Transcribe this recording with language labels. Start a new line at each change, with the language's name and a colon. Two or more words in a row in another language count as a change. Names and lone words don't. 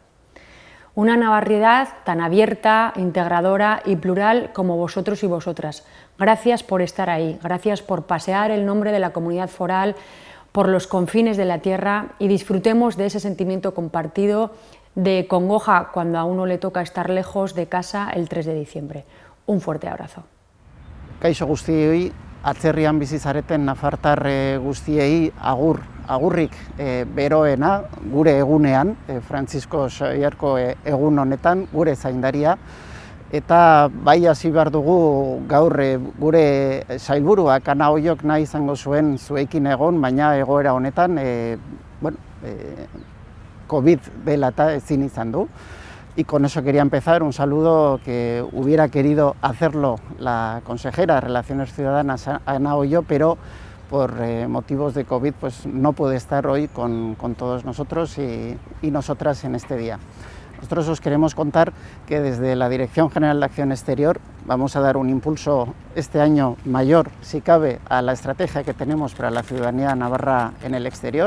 Spanish: Una navarridad tan abierta, integradora y plural como vosotros y vosotras. Gracias por estar ahí, gracias por pasear el nombre de la comunidad foral por los confines de la tierra y disfrutemos de ese sentimiento compartido de congoja cuando a uno le toca estar lejos de casa el 3 de diciembre. Un fuerte abrazo.
Basque: Kaixo guztioi, atzerrian bizi zareten nafartar guztiei agurrik beroena gure egunean, Frantzisko Xabierko egun honetan, gure zaindaria, eta bai hasi behar dugu gaur gure sailburuak Ana Ollok nahi izango zuen zuekin egon, baina egoera honetan COVID dela eta ezin izan du.
Spanish: Y con eso quería empezar, un saludo que hubiera querido hacerlo la consejera de Relaciones Ciudadanas, Ana Ollok, pero por motivos de COVID pues no puede estar hoy con todos nosotros y nosotras en este día. Nosotros os queremos contar que desde la Dirección General de Acción Exterior vamos a dar un impulso este año mayor, si cabe, a la estrategia que tenemos para la ciudadanía navarra en el exterior.